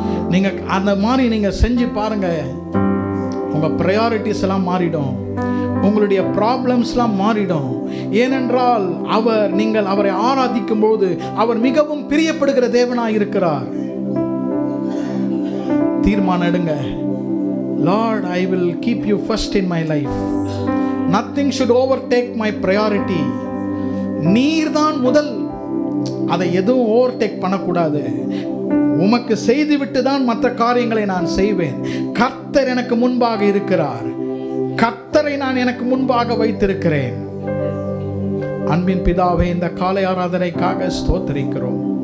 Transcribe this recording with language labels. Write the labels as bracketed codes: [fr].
[ta] நீங்க அந்த மாதிரி நீங்க செஞ்சு பாருங்க, உங்க ப்ரையாரிட்டிஸ் எல்லாம் மாறிடும், உங்களுடைய ப்ராப்ளம்ஸ்லாம் மாறிடும். ஏனென்றால் நீங்கள் அவரை ஆராதிக்கும் போது அவர் மிகவும் பிரியப்படுகிற தேவனாய் இருக்கிறார். தீர்மானம் எடுங்க. [en] Lord, I will keep you first in my life. Nothing should overtake my priority. [ta] நீர்தான் முதல், அதை எதுவும் ஓவர்டேக் பண்ணக்கூடாது. உமக்கு செய்துவிட்டு தான் மற்ற காரியங்களை நான் செய்வேன். கர்த்தர் எனக்கு முன்பாக இருக்கிறார், கர்த்தரை நான் எனக்கு முன்பாக வைத்திருக்கிறேன். அன்பின் பிதாவே, இந்த காலை ஆராதனைக்காக ஸ்தோத்திரிக்கிறோம்.